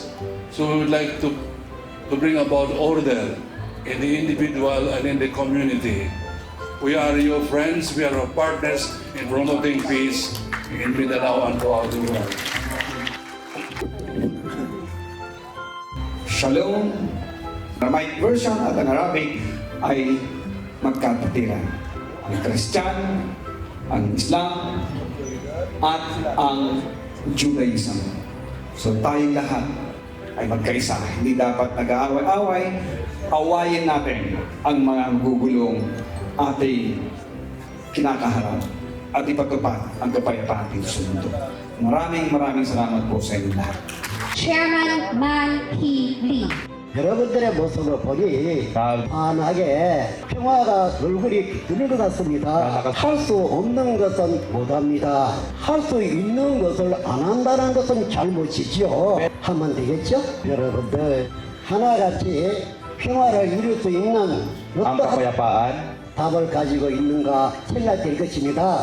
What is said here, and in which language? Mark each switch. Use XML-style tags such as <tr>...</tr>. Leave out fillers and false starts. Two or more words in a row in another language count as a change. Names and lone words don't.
<en>So we would like to bring about order in the individual and in the community. We are your friends, we are your partners in promoting peace in Mindanao and throughout the world. Shalom. My version</en> <tl>at ang Arabic ay magkakatiran. Ang Christian, ang Islam, at ang Judaism. So tayong lahat ay magkaisa. Hindi dapat nag-aaway-away. Awayin natin ang mga gugulong ating kinakaharap at ipagtupad ang kapayapaan dito sa mundo. Maraming salamat po sa inyo lahat.</tl> <en>Chairman Man Hee.</en> <ko>여러분들의 모습을 보니 환하게 평화가 얼굴이 드는 것 같습니다. 할 수 없는 것은 못합니다. 할 수 있는 것을 안 한다는 것은 잘못이지요. 하면 되겠죠? 여러분들 하나같이 평화를 이룰 수 있는 어떠한 답을 가지고 있는가 생각될 것입니다.</ko>